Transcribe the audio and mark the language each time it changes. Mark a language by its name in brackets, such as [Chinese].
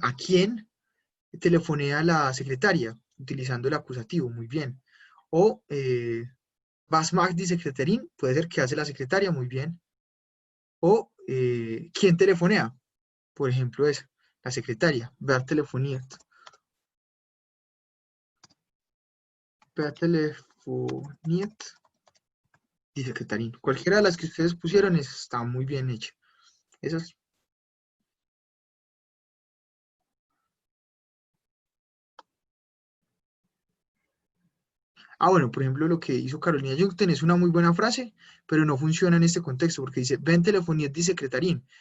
[Spanish] ¿A quién telefonea la secretaria? Utilizando el acusativo, muy bien. O [German] was macht die Sekretärin? [Spanish] Puede ser que hace la secretaria, muy bien. O ¿quién telefonea? Por ejemplo, es la secretaria. [German] Wer telefoniert. Wer telefoniert die Sekretärin. [Spanish] Cualquiera de las que ustedes pusieron está muy bien hecha. Esas. Ah, bueno, por ejemplo, lo que hizo Carolina Jungten es una muy buena frase, pero no funciona en este contexto porque dice, ven telefonía di secretarín.